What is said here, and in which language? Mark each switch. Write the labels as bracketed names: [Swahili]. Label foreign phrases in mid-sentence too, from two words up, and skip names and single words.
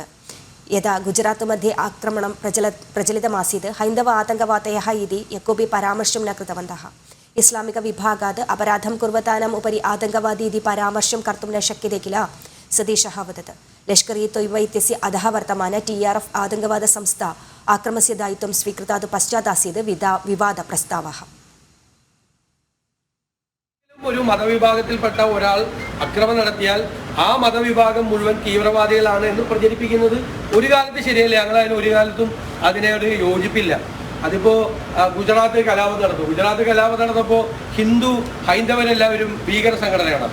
[Sanskrit] यदा गुजरात् मध्ये आक्रमणं प्रचलितमासीत् हैन्दव आतङ्कवादयः इति यः कोऽपि परामर्शं न कृतवन्तः। इस्लामिकविभागात् अपराधं कुर्वतानाम् उपरि आतङ्कवादी इति परामर्शं कर्तुं न शक्यते किल, सतीशः अवदत्। लश्करी तोय्बा इत्यस्य अधः वर्तमान TRF आतङ्कवादसंस्था आक्रमणस्य दायित्वं स्वीकृतात् पश्चात् आसीत् विवादप्रस्तावः। [Malayalam] ഒരു മതവിഭാഗത്തിൽപ്പെട്ട ഒരാൾ ആക്രമണം നടത്തിയാൽ ആ മതവിഭാഗം മുഴുവൻ തീവ്രവാദികളാണ് എന്ന് പ്രചരിപ്പിക്കുന്നത് ഒരു കാലത്ത് ശരിയല്ല. ഞങ്ങളതിന് ഒരു കാലത്തും അതിനോട് യോജിപ്പില്ല. അതിപ്പോൾ ഗുജറാത്ത് കലാപം നടന്നപ്പോൾ ഹൈന്ദവരെല്ലാവരും ഭീകര സംഘടനയാണ്.